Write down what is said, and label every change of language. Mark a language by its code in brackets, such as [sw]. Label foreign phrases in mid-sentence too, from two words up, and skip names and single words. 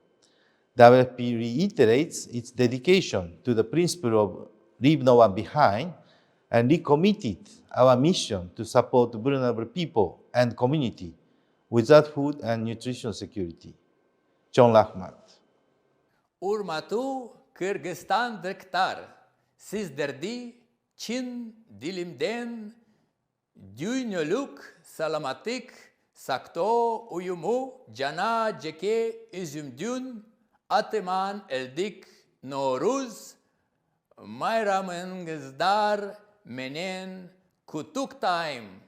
[en] WFP reiterates its dedication to the principle of leave no one behind and recommitted our mission to support vulnerable people and community without food and nutrition security. John Rahmat. [ky] Урматтуу кыргызстандыктар, сиздерди чын дилимден дүйнөлүк саламаттык сактоо уюму Жана жеке үзүмдүн атыман элдик Нооруз майрамыңыздар менен куттуктайм.